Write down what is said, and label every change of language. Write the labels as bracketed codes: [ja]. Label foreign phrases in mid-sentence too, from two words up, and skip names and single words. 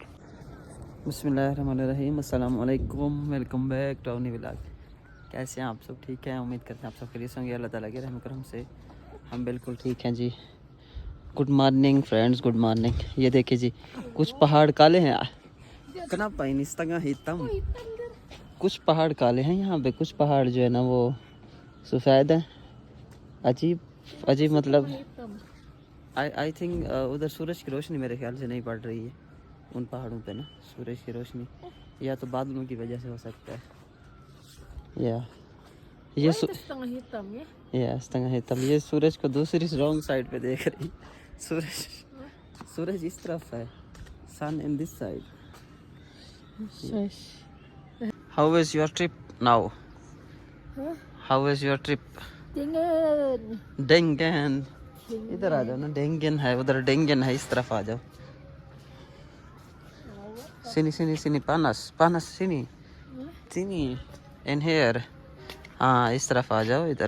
[ar] بسم الله الرحمن الرحيم، السلام عليكم, [en] welcome back to [hi] अवनी व्लॉग। कैसे हैं आप सब? ठीक है, उम्मीद करते हैं आप सब खैरियत होंगे। अल्लाह ताला के रहम करम से हम बिल्कुल ठीक हैं जी। [en] good morning friends, good morning. [hi] ये देखिए जी, कुछ पहाड़ काले हैं। Kenapa ini [id] setengah hitam? [hi] कुछ पहाड़ काले हैं यहाँ पे, कुछ पहाड़ जो है ना वो सफ़ेद है। अजीब मतलब [en] I think [hi] उधर सूरज की रोशनी मेरे ख्याल से नहीं पड़ रही है उन पहाड़ों पे ना, सूरज की रोशनी, या तो बादलों की वजह से हो सकता है। [id] ये setengah hitam, [hi] ये सूरज को दूसरी [en] wrong side [hi] पे देख रही। सूरज इस तरफ है, [en] sun in this side. how is your trip now? how was your trip? [hi] डेंगन, इधर आ जाओ ना, डेंगन है उधर, डेंगन है इस तरफ आ जाओ। [id] sini sini sini panas panas sini sini [en] in here, [hi] हाँ इस तरफ आ जाओ इधर।